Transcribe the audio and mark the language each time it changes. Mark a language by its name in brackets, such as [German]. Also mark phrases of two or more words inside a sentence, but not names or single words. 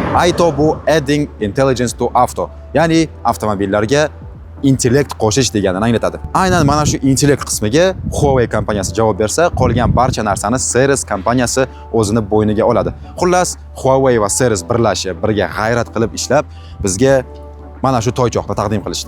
[English] Aito bu adding intelligence to auto, [Uzbek] ya'ni avtomobillarga intellekt qo'shish deganini anglatadi. Aynan mana shu intellekt qismiga Huawei kompaniyasi javob bersa, qolgan barcha narsani Seres kompaniyasi o'zini bo'yniga oladi. Xullas, Huawei va Seres birlashib, birga g'ayrat qilib ishlab, bizga mana shu toychoqni taqdim qilishdi.